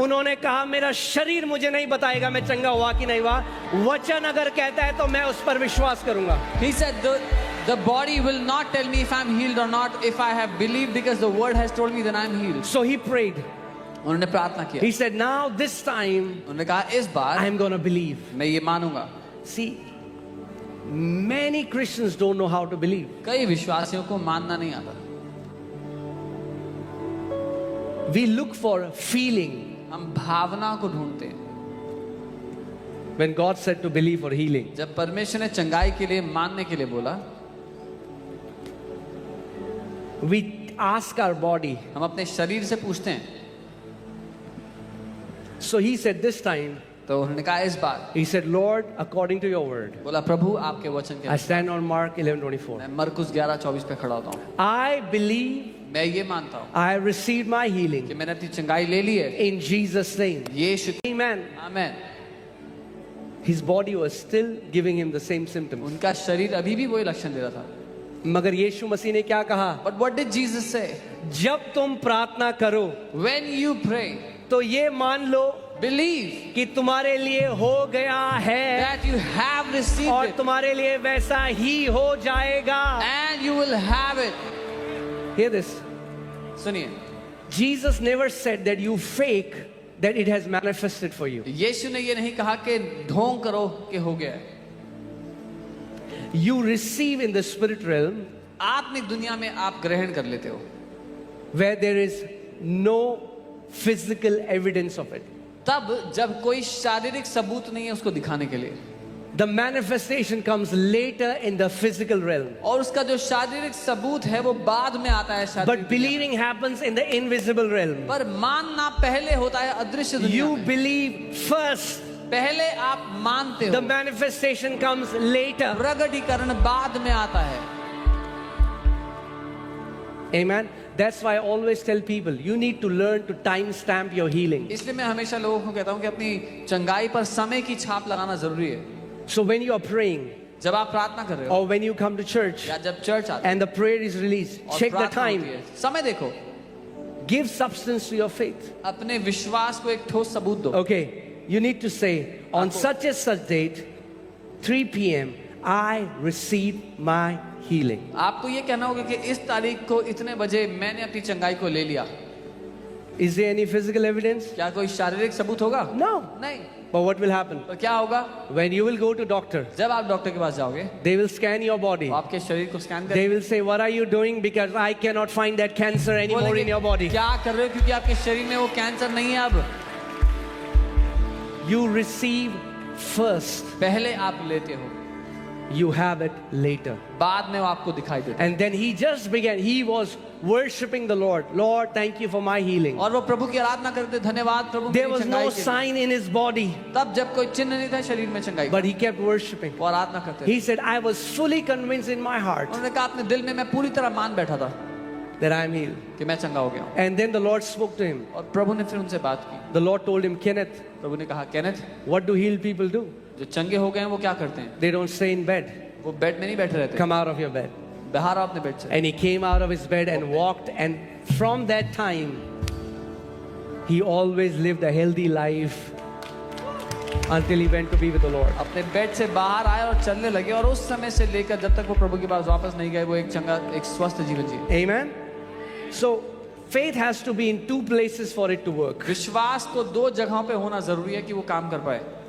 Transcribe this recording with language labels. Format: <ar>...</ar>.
<hi>उन्होंने कहा मेरा शरीर मुझे नहीं बताएगा मैं चंगा हुआ कि नहीं हुआ. वचन अगर कहता है तो मैं उस पर विश्वास करूंगा.</hi> <en>He said the body will not tell me if I'm healed or not if I have believed, because the word has told me that I'm healed. So he prayed.</en> <hi>उन्होंने प्रार्थना किया.</hi> <en>He said, now this time</en> <hi>उन्होंने कहा इस बार</hi> <en>I'm going to believe.</en> <hi>मैं ये मानूंगा.</hi> <en>See, many Christians don't know how to believe.</en> <hi>कई विश्वासियों को मानना नहीं आता.</hi> <en>We look for feeling</en> <hi>हम भावना को ढूंढते हैं.</hi> <en>when God said to believe for healing.</en> <hi>जब परमेश्वर ने चंगाई के लिए मानने के लिए बोला,</hi> <en>We ask our body.</en> <hi>हम अपने शरीर से पूछते हैं.</hi> <en>So he said this time,</en> <hi>तो उन्होंने कहा इस बार,</hi> <en>he said, Lord, according to your word,</en> <hi>बोला प्रभु आपके वचन के</hi> <en>I stand on Mark 11:24.</en> <hi>मैं मरकुस 11:24 पे खड़ा होता हूँ.</hi> <en>I believe</en> <hi>मैं ये मानता हूँ</hi> <en>I received my</en> <hi>कि</hi> <en>healing</en> <hi>मैंने अपनी चंगाई ले ली है.</hi> <en>in Jesus' name.</en> <hi>Yeshu.</hi> <en>Amen.</en> <hi>Amen.</hi> <en>His body was still giving him the same symptoms.</en> <hi>उनका शरीर अभी भी वही लक्षण दे रहा था. मगर यीशु मसीह ने क्या कहा?</hi> <en>But what did Jesus say?</en> <hi>जब तुम प्रार्थना करो</hi> <en>When you pray,</en> <hi>तो ये मान लो</hi> <en>believe</en> <hi>कि तुम्हारे लिए हो गया है</hi> <en>that you have received</en> <hi>और</hi> <en>it</en> <hi>तुम्हारे लिए वैसा ही हो जाएगा.</hi> <en>and you will have it. Hear this.</en> <hi>सुनिए,</hi> <en>Jesus never said that you fake that it has manifested for you.</en> <hi>यीशु ने ये नहीं कहा कि ढोंग करो कि हो गया है.</hi> <en>You receive in the spirit realm</en> <hi>आत्मिक दुनिया में आप ग्रहण कर लेते हो</hi> <en>where there is no physical evidence of it.</en> <hi>तब जब कोई शारीरिक सबूत नहीं है उसको दिखाने के लिए.</hi> <en>The manifestation comes later in the physical realm.</en> <hi>और उसका जो शारीरिक सबूत है वो बाद में आता है शारीरिक</hi> <en>But</en> <hi>दुनिया में.</hi> <en>believing happens in the invisible realm.</en> <hi>पर मानना पहले होता है अदृश्य दुनिया</hi> <en>You</en> <hi>में.</hi> <en>believe first.</en> <hi>पहले आप मानते</hi> <en>The</en> <hi>हो,</hi> <en>manifestation comes later.</en> <hi>प्रगटीकरण बाद में आता है.</hi> <en>Amen. That's why I always tell people you need to learn to time stamp your healing.</en> <hi>इसलिए मैं हमेशा लोगों को कहता हूँ कि अपनी चंगाई पर समय की छाप लगाना जरूरी है.</hi> <en>So when you are praying</en> <hi>जब आप प्रार्थना कर रहे हो</hi> <en>or when you come to church</en> <hi>या जब चर्च आते</hi> <en>and the prayer is released,</en> <hi>और</hi> <en>check the</en> <hi>प्रार्थना</hi> <en>time.</en> <hi>होती है, समय देखो,</hi> <en>Give substance to your faith.</en> <hi>अपने विश्वास को एक ठोस सबूत दो.</hi> <en>Okay, you need to say on</en> <hi>आपको-</hi> <en>such and such date, 3 p.m. I receive my healing.</en> <hi>आपको ये कहना होगा कि इस तारीख को इतने बजे मैंने अपनी चंगाई को ले लिया.</hi> <en>Is there any physical evidence?</en> <hi>क्या कोई शारीरिक सबूत होगा?</hi> <en>No.</en> <hi>नहीं.</hi> <en>But what will happen?</en> <hi>तो क्या होगा?</hi> <en>When you will go to doctor,</en> <hi>जब आप डॉक्टर के पास जाओगे</hi> <en>they will scan your body.</en> <hi>तो आपके शरीर को स्कैन</hi> <en>They</en> <hi>करेंगे.</hi> <en>will say, what are you doing? Because I cannot find that cancer anymore in your body.</en> <hi>क्या कर रहे हो क्योंकि आपके शरीर में वो कैंसर नहीं है अब.</hi> <en>You receive first.</en> <hi>पहले आप लेते हो,</hi> <en>You have it later.</en> <hi>बाद में वो आपको दिखाई देता है.</hi> <en>And then he just began. He was worshiping the Lord. Lord, thank you for my healing.</en> <hi>और वो प्रभु की आराधना करते, धन्यवाद प्रभु</hi> <en>There</en> <hi>मेरी</hi> <en>was</en> <hi>चंगाई</hi> <en>no</en> <hi>के लिए.</hi> <en>sign in his body,</en> <hi>तब जब कोई चिन्ह नहीं था शरीर में चंगाई का,</hi> <en>but he kept worshiping.</en> <hi>वो आराधना करते थे.</hi> <en>He said, I was fully convinced in my heart</en> <hi>उन्होंने कहा अपने दिल में मैं पूरी तरह मान बैठा था</hi> <en>that I am healed.</en> <hi>कि मैं चंगा हो गया हूँ.</hi> <en>And then the Lord spoke to him.</en> <hi>और प्रभु ने फिर उनसे बात की.</hi> <en>The Lord told him, Kenneth,</en> <hi>प्रभु ने कहा, Kenneth,</hi> <en>what do healed people do?</en> <hi>जो चंगे हो गए हैं वो क्या करते हैं?</hi> <en>They don't stay in bed.</en> <hi>वो बेड में नहीं बैठे रहते.</hi> <en>Come out of your bed.</en> <hi>बाहर आओ अपने बेड से.</hi> <en>And he came out of his bed and walked. And from that time, he always lived a healthy life until he went to be with the Lord.</en> <hi>अपने bed से बाहर आए और चलने लगे, और उस समय से लेकर जब तक वो प्रभु के पास वापस नहीं गए वो एक चंगा, एक स्वस्थ जीवन जिए.</hi> <en>Amen. So faith has to be in 2 places for it to work.</en> <hi>विश्वास को 2 जगहों पे होना जरूरी है कि वो काम कर पाए.</hi>